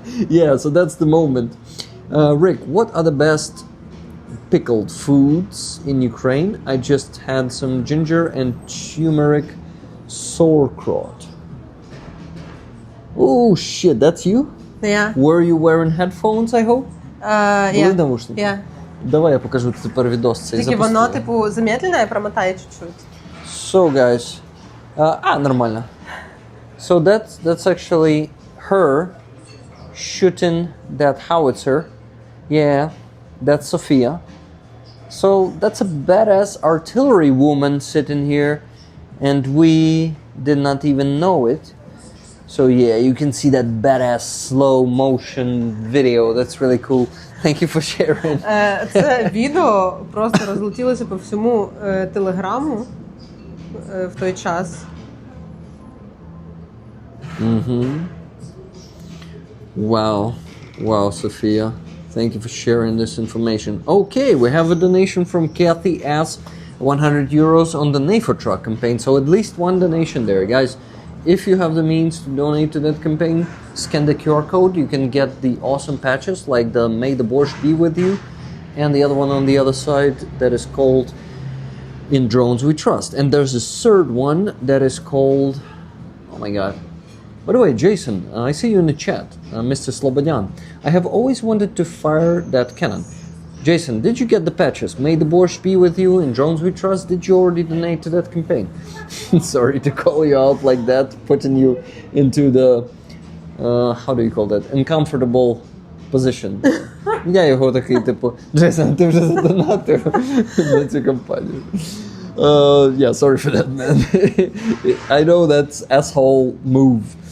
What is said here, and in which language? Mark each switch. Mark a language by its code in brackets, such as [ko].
[en] Yeah, so that's the moment. Rick, what are the best pickled foods in Ukraine? I just had some ginger and turmeric sauerkraut. Oh shit, that's you? Yeah. Were you wearing headphones, I hope? [uk] Були навушники? [en] Yeah. [uk] Давай я покажу тепер відос цей. Тільки воно, типу, замедлене, промотає чуть-чуть. [en] So, guys, нормально. So that's actually her shooting that howitzer. Yeah, that's Sofia. So that's a badass artillery woman sitting here, and we did not even know it. So yeah, you can see that badass slow motion video. That's really cool. Thank you for sharing. [uk] Це відео просто розлетілося по всьому телеграму в той час. [en] Wow, Sofia. Thank you for sharing this information. Okay, we have a donation from Kathy S. 100 euros on the NAFO truck campaign. So at least one donation there, guys. If you have the means to donate to that campaign, scan the QR code. You can get the awesome patches like the May the Borscht Be With You and the other one on the other side that is called In Drones We Trust. And there's a third one that is called, oh my god. By the way, Jason, I see you in the chat, Mr. Slobodyan. I have always wanted to fire that cannon. Jason, did you get the patches? May the Borscht Be With You in Drones We Trust. Did you already donate to that campaign? Sorry to call you out like that, putting you into the, how do you call that, uncomfortable position. [uk] Я його такий, типу, Джейсон, ти вже задонатив на цю кампанію. [en] Yeah, sorry for that, man. I know that's asshole move.